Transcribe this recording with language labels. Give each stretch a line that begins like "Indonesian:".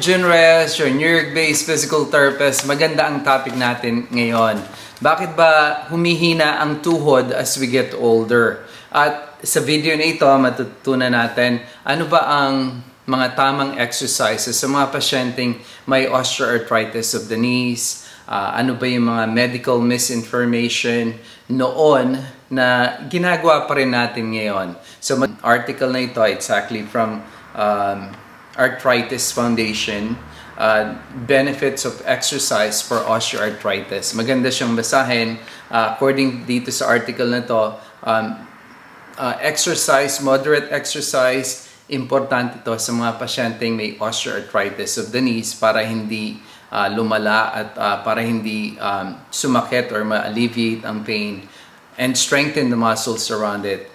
English: Jun Reyes, your New York-based physical therapist.
Filipino: Maganda ang topic natin ngayon. Bakit ba humihina ang tuhod
English: as we get older?
Filipino: At sa video na ito, matutunan natin ano ba ang mga tamang exercises sa mga pasyenteng may osteoarthritis of the knees, ano ba yung mga medical misinformation noon na ginagawa pa rin natin ngayon.
English: So, article
Filipino: na ito,
English: it's actually from Arthritis Foundation, benefits of exercise for osteoarthritis.
Filipino: Maganda siyang basahin. According dito sa article na to, exercise, moderate exercise, importante ito sa mga pasyenteng may osteoarthritis of the knees para hindi lumala at para hindi sumakit or ma-alleviate ang pain
English: and strengthen the muscles around it.